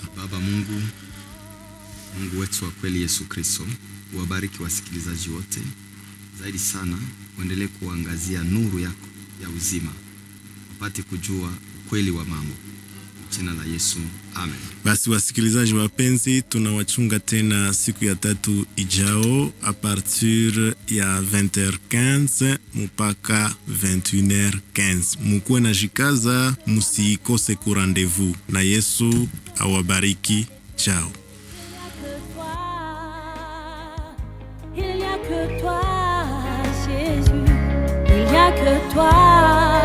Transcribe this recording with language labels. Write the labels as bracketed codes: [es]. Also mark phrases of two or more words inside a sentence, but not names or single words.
[sw] Baba Mungu wetu wa kweli, Yesu Kristo, uwabariki wasikilizaji wote. Zaidi sana uendelee kuangazia nuru yako ya uzima, wapate kujua ukweli wa mambo. Jina la Yesu, amen. Basi wasikilizaji wapenzi, tunawachunga tena siku ya tatu ijao [fr] a partir [sw] ya 20h15 mpaka 21h15. Mkuwe na jikaza, musikose ku rendez-vous, na Yesu awabariki. Ciao. [fr] Il n'y a que toi, Jésus. Il n'y a que toi.